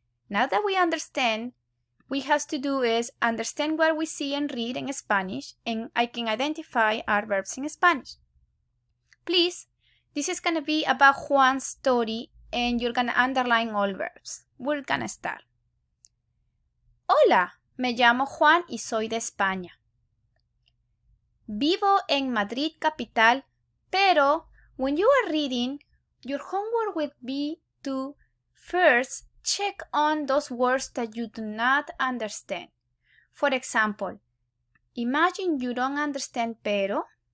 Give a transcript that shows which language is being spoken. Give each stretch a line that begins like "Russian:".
English: Now that we understand, we have to do is understand what we see and read in Spanish, and I can identify our verbs in Spanish. Please, this is going to be about Juan's story, and you're going to underline all verbs. We're going to start.
Spanish: Hola, me llamo Juan y soy de España. Vivo en Madrid capital, pero
English: when you are reading, your homework will be to first check on those words that you do not understand. For example, imagine you don't understand pero.